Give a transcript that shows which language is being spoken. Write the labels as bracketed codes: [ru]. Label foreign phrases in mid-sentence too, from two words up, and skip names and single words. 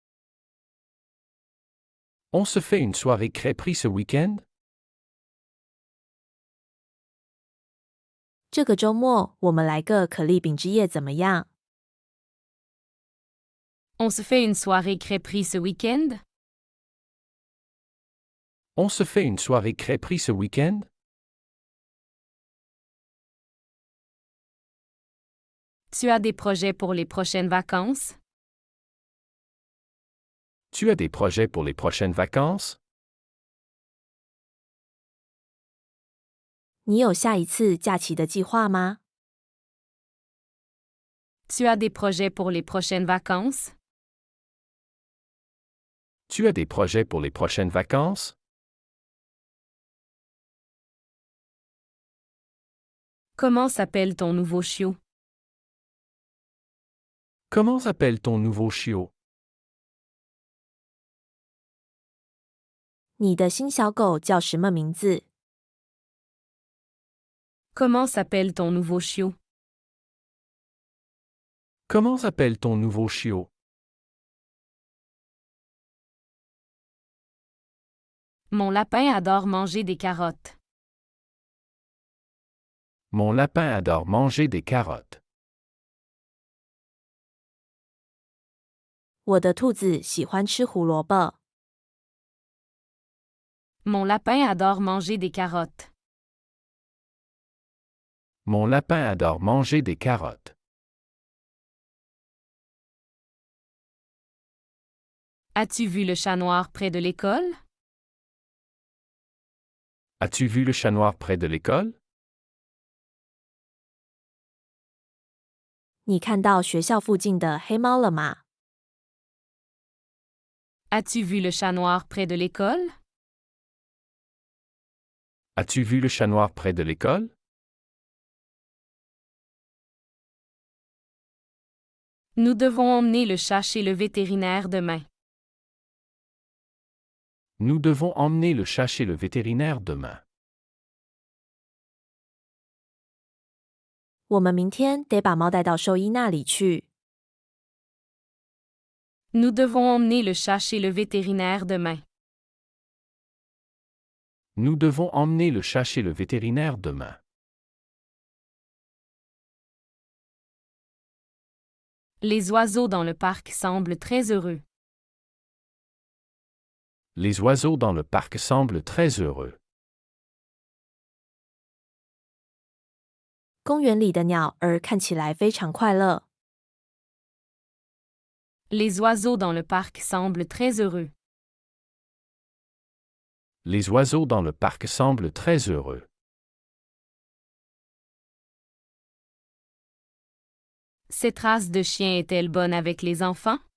[fr] On se fait une soirée crêperie ce week-end? [zh] 这个周末我们来个可丽饼之夜怎么样？ [fr] On se fait une soirée crêperie ce week-end? On se fait une soirée crêperie ce week-end? Tu as des projets pour les prochaines vacances? Tu as des projets pour les prochaines vacances? [zh] 你有下一次假期的计划吗？ [fr] Tu as des projets pour les prochaines vacances? Tu as des projets pour les prochaines vacances? Comment s'appelle ton nouveau chiot? Comment s'appelle ton nouveau chiot? [zh] 你的新小狗叫什么名字？ [fr] Comment s'appelle ton nouveau chiot? Comment s'appelle ton nouveau chiot? Mon lapin adore manger des carottes. Mon lapin adore manger des carottes. [zh] 我的兔子喜欢吃胡萝卜。 [fr] Mon lapin adore manger des carottes. Mon lapin adore manger des carottes. As-tu vu le chat noir près de l'école? As-tu vu le chat noir près de l'école? [zh] 你看到学校附近的黑猫了吗？ [fr] As-tu vu le chat noir près de l'école? As-tu vu le chat noir près de l'école? Nous devons emmener le chat chez le vétérinaire demain. Nous devons emmener le chat chez le vétérinaire demain. [zh] 我们明天得把猫带到兽医那里去。 [fr] Nous devons emmener le chat chez le vétérinaire demain. Nous devons emmener le chat chez le vétérinaire demain. Les oiseaux dans le parc semblent très heureux. Les oiseaux dans le parc semblent très heureux. [zh] 公园里的鸟儿看起来非常快乐。 [fr] Les oiseaux dans le parc semblent très heureux. Les oiseaux dans le parc semblent très heureux. Cette race de chien est-elle bonne avec les enfants?